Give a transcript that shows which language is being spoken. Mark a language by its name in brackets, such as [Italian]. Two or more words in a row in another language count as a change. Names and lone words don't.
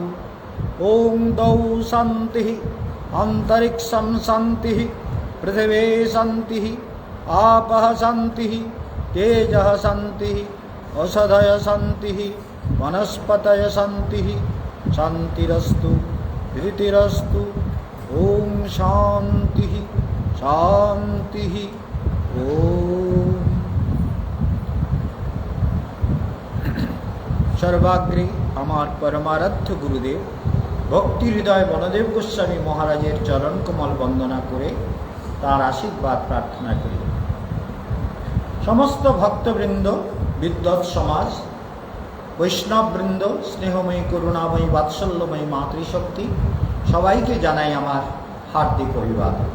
[Sanskrit] ओम द्वौ शान्तिः अन्तरिक्षं शान्तिः पृथिवी शान्तिः आपः शान्तिः तेजः शान्तिः औषधय शान्तिः वनस्पतय शान्तिः शान्तिरस्तु धृतिरस्तु। ओम शान्तिः शान्तिः। [Bangla] ওম সর্বাগ্রে আমার পরমারাধ্য গুরুদেব ভক্তি হৃদয় বনদেব গোস্বামী মহারাজের চরণ কমল বন্দনা করে তার আশীর্বাদ প্রার্থনা করি। সমস্ত ভক্তবৃন্দ, বিদ্বৎ সমাজ, বৈষ্ণববৃন্দ, স্নেহময়ী করুণাময়ী বাৎসল্যময়ী মাতৃশক্তি, সবাইকে জানাই আমার হার্দিক অভিবাদন।